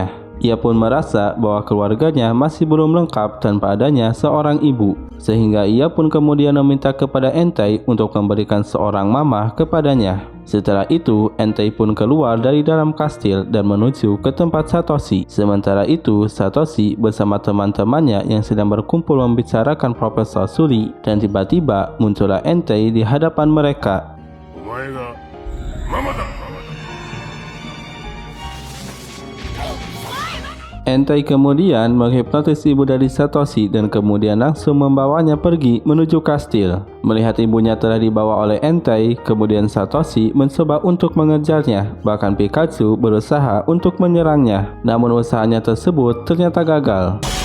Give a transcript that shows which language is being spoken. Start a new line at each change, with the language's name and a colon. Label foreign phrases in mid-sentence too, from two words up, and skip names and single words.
Indonesian: Ia pun merasa bahwa keluarganya masih belum lengkap tanpa adanya seorang ibu, sehingga ia pun kemudian meminta kepada Entei untuk memberikan seorang mama kepadanya. Setelah itu, Entei pun keluar dari dalam kastil dan menuju ke tempat Satoshi. Sementara itu, Satoshi bersama teman-temannya yang sedang berkumpul membicarakan Profesor Sully, dan tiba-tiba muncullah Entei di hadapan mereka.
Japanese: お前がママだ。
Indonesian: Entei kemudian menghipnotis ibu dari Satoshi dan kemudian langsung membawanya pergi menuju kastil. Melihat ibunya telah dibawa oleh Entei, kemudian Satoshi mencoba untuk mengejarnya. Bahkan Pikachu berusaha untuk menyerangnya, namun usahanya tersebut ternyata gagal.